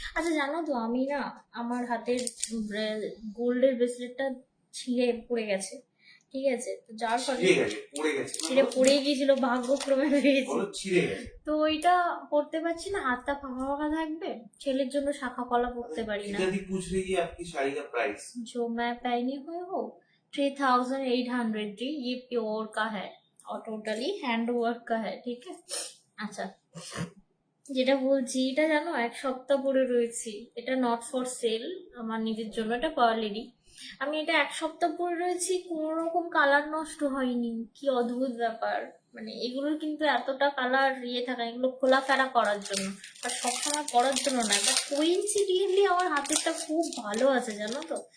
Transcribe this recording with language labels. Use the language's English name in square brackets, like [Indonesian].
[Bangla] আচ্ছা জানো তো আমি না আমার হাতের গোল্ডের ব্রেসলেটটা ছিঁড়ে পড়ে গেছে, ঠিক আছে, তো যার ফলে ছিঁড়ে গেছে, পড়ে গেছে, ছিঁড়ে পড়ে গিয়েছিল, ভাগ্যক্রমে পেয়েছি। বলো ছিঁড়ে গেছে। তো ওইটা পড়তে পারছি না, হাতটা ফাঁকা ফাঁকা থাকবে, ছেলের জন্য শাখা কলা পড়তে পারি না। [Hindi] सीधा दी पूछ रही है आपकी साड़ी का प्राइस। जो मैं पहनी हुई हूँ 3800 जी, ये प्योर का है और टोटली हैंड वर्क का है, ठीक है। [Bangla] আচ্ছা যেটা বলছি, এটা জানো 1 সপ্তাহ পরে রয়েছি, এটা [English] not for sale, [Bangla] আমার নিজের জন্য, এটা পার্লেরই। আমি এটা 1 সপ্তাহ পরে রয়েছি, কোনো রকম কালার নষ্ট হয়নি, কি অদ্ভুত ব্যাপার। মানে এগুলোর কিন্তু এতটা কালার থাকে, এগুলো খোলাফেরা করার জন্য, আর সবসময় পরার জন্য নয়, বাট কোইন্সিডেন্টলি আমার হাতেরটা খুব ভালো আছে জানো তো।